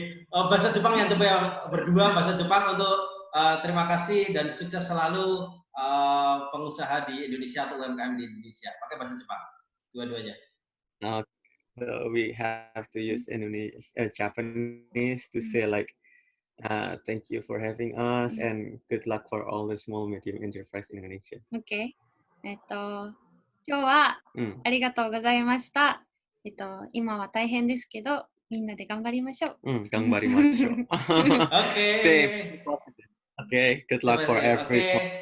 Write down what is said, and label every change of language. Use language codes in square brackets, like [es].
[id] Bahasa Jepang yang coba yang berdua, bahasa Jepang untuk terima kasih dan sukses selalu pengusaha di Indonesia atau UMKM di Indonesia. Pakai bahasa Jepang, dua-duanya. [en] So we have to use Japanese to say like, thank you for having us and good luck for all the small medium enterprise in Indonesia. Okay. [ja] 今日はありがとうございました。今は大変ですけど、みんなで頑張りましょう。頑張りましょう。 [id] Oke. [en] Stay positive. Okay, good luck for everyone.